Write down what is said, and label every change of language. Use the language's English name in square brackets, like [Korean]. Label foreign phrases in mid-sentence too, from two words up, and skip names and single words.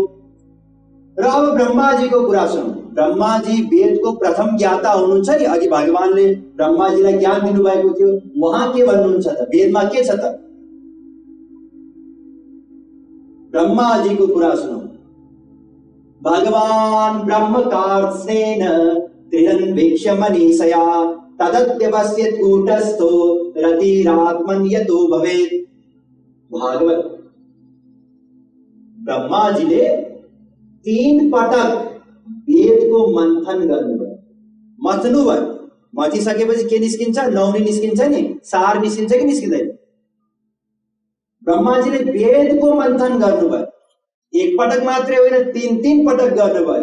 [Nepali] र अब ब्रह्माजीको कुरा सुनौं। ब्रह्माजी वेदको प्रथम ज्ञाता हुनुहुन्छ नि, अघि भगवानले ब्रह्माजीलाई ज्ञान दिनुभएको थियो, उहाँ के भन्नुहुन्छ त, वेदमा के छ त? ब्रह्माजीको कुरा सुनौं। [Sanskrit] भगवान ब्रह्म कार्त्स्नेन त्रिरन्वेक्ष मनीषया तदत्यवस्यत् कूटस्थो रतिरात्मन् यतो भवेत्। [Nepali] भागवत ब्रह्माजीले 3 पटक वेदको मन्थन गर्नुभयो, मथ्नुभयो। मथिसकेपछि के निस्किन्छ? नौनी निस्किन्छ नि, सार निस्किन्छ कि निस्किँदैन? ब्रह्माजीले वेदको मन्थन गर्नुभयो, 1 पटक मात्रै होइन, 3 पटक गर्नुभयो।